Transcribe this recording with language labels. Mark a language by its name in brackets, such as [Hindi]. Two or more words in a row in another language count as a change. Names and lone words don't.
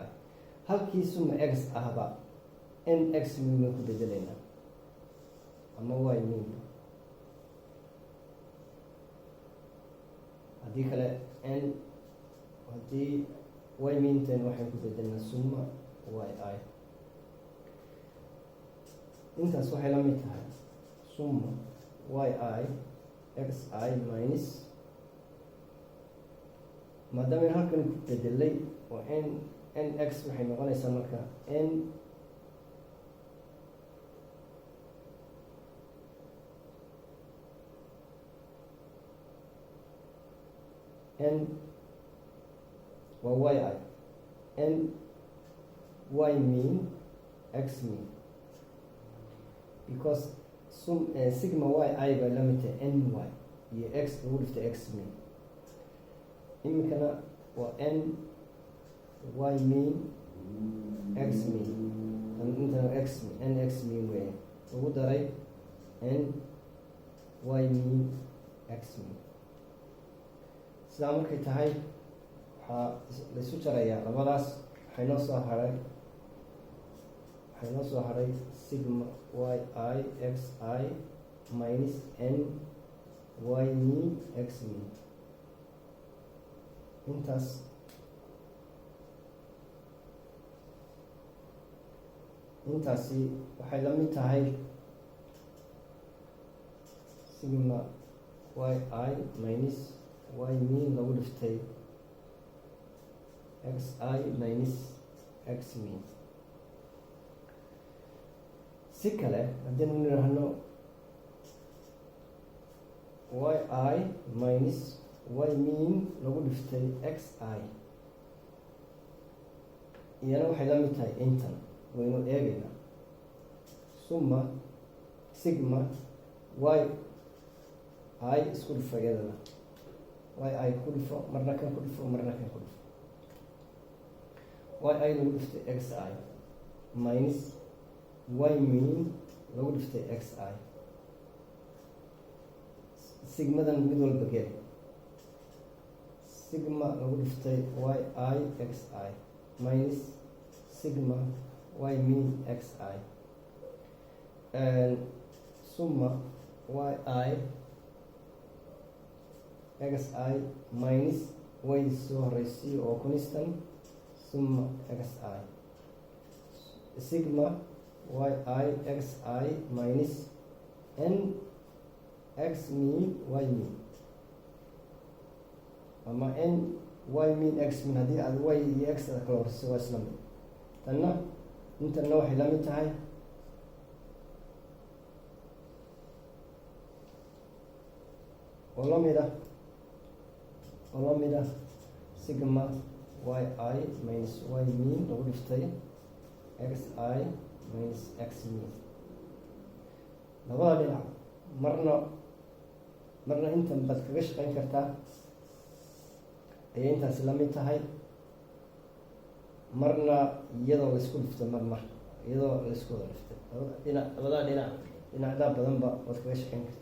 [Somali] halkii summa x ahba nx mean baan ku bedelaynaa, ama y mean, haddii kale haddii y meanten waxaan ku bedelnaa summa y I. intaas waxay la mid tahay summa y I x I minus, maadaama halkan ku bedelay oo nx waxay noqonaysaa marka n waa y I, n y mean x mean, because sigma y I baa la mid tahay ny iyo x lagu dhiftay x mean. iminkana waa n y mean x mean, intana nx mean wey lagu daray n y mean x mean. sidaa markay tahay waxaa la isu jarayaa labadaas, waxay noo soo haray sigma y I x I minus n y mean x mean. intaasi waxay la mid tahay sigma y I minus y mean lagu dhiftay x I minus x mean. si kale haddaynu nidhaahno y I minus y mean lagu dhiftay x I, iyana waxay la mid tahay intan, waynu eegaynaa summa sigma y I isku dhifo, iyadana y I ku dhifo, marna kan ku dhifo, marna kan ku dhifo, y I lagu dhiftay x I minus y mean lagu dhiftay x I. sigmadan mid walba geli, sigma lagu dhiftay y I x I minus sigma y mean x I, summa y I x I minus y soo horeysiyo oo constant summa x I, sigma y I x I minus n x mean y mean, ama n y min x min haddii aad y iyo x ada kala horsiso waa isla mid. tanna intana waxay la mid tahay oo la mid ah sigma y I minus y min lagu dhiftay x I minus x min. labada dhinac marna intan baad kaga shaqeyn kartaa ayay intaasi la mid tahay, marna iyadoo laisku dhiftay iyadoo laisku wada dhiftay labada dhinacdaa badanba waad kaga shaqeyn kartaa.